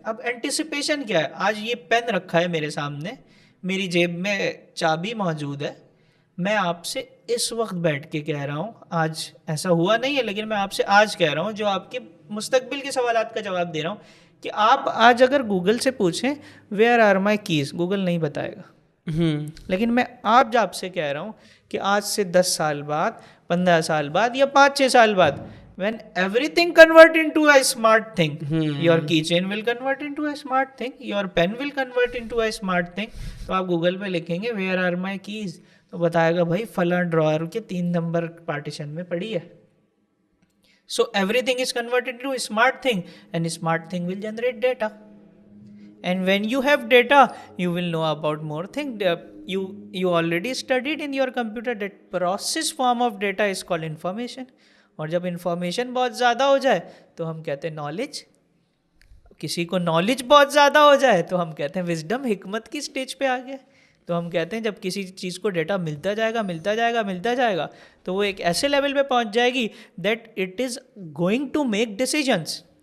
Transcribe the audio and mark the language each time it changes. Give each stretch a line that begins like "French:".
Urdu: اب اینٹیسپیشن کیا ہے؟ آج یہ پین رکھا ہے میرے سامنے, میری جیب میں چابی موجود ہے, میں آپ سے اس وقت بیٹھ کے کہہ رہا ہوں, آج ایسا ہوا نہیں ہے لیکن میں آپ سے آج کہہ رہا ہوں, جو آپ کے مستقبل کے سوالات کا جواب دے رہا ہوں, کہ آپ آج اگر گوگل سے پوچھیں
English: where are my keys,
Urdu: Google نہیں بتائے گا. لیکن میں آج آپ سے کہہ رہا ہوں کہ آج سے 10 سال بعد,
English: 15 سال بعد, یا 5-6 سال بعد, when everything convert into a smart thing, your keychain will convert into a smart thing, your pen will convert into a smart thing.
Urdu: تو آپ گوگل پہ لکھیں گے
English: where are my keys,
Urdu: تو بتائے گا بھائی فلاں ڈراور کے 3 نمبر پارٹیشن میں پڑی ہے.
English: So everything is converted into a smart thing, and a smart thing will generate data. And when you have data, you will know about more things. You already studied in your computer that process form of data is called information.
Urdu: اور جب information بہت زیادہ ہو جائے تو ہم کہتے ہیں knowledge. کسی کو نالج بہت زیادہ ہو جائے تو ہم کہتے ہیں وزڈم, حکمت کی سٹیج پہ آ گیا. تو ہم کہتے ہیں جب کسی چیز کو ڈیٹا ملتا جائے گا تو وہ ایک ایسے لیول پہ پہنچ جائے گی
English: That it is going to make decisions.